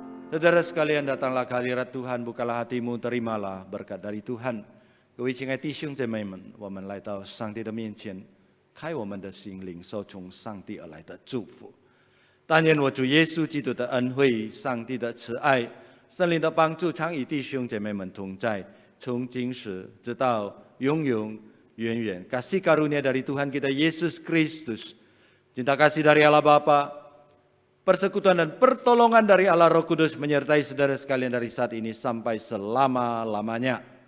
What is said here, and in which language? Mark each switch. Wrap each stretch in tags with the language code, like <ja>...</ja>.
<id>Saudara sekalian, datanglah ke hadirat Tuhan, bukalah hatimu, terimalah berkat dari Tuhan。</id> <zh>各位亲爱弟兄姐妹们，我们来到上帝的面前，开我们的心灵，受从上帝而来的祝福。但愿我主耶稣基督的恩惠、上帝的慈爱、圣灵的帮助，常与弟兄姐妹们同在，从今时直到永永远远。</zh> <id>Kasih karunia dari Tuhan kita Yesus Kristus, cinta kasih dari Allah Bapa, persekutuan dan pertolongan dari Allah Roh Kudus menyertai saudara sekalian dari saat ini sampai selama-lamanya.</id>